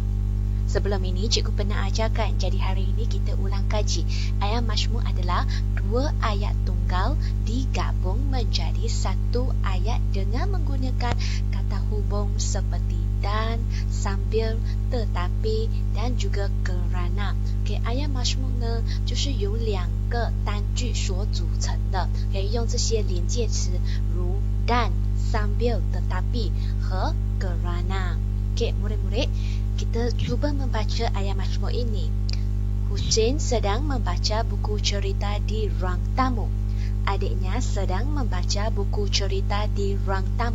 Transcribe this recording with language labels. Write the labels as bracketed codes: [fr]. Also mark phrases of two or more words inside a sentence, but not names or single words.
[ms] Sebelum ini cikgu pernah ajarkan, jadi hari ini kita ulang kaji. Ayat majmuk adalah dua ayat tunggal digabung menjadi satu ayat dengan menggunakan kata hubung seperti dan, sambil, tetapi dan juga kerana. [zh] Okay, [ms] ayat majmuk [zh] 呢就是由两个单句所组成的，可以用这些连介词如 [ms] dan, sambil, tetapi [zh] 和 kerana. [ms] Okay, murid-murid, kita cuba membaca ayat majmuk ini. Husin sedang membaca buku cerita di ruang tamu. Adiknya sedang membaca buku cerita di ruang tamu.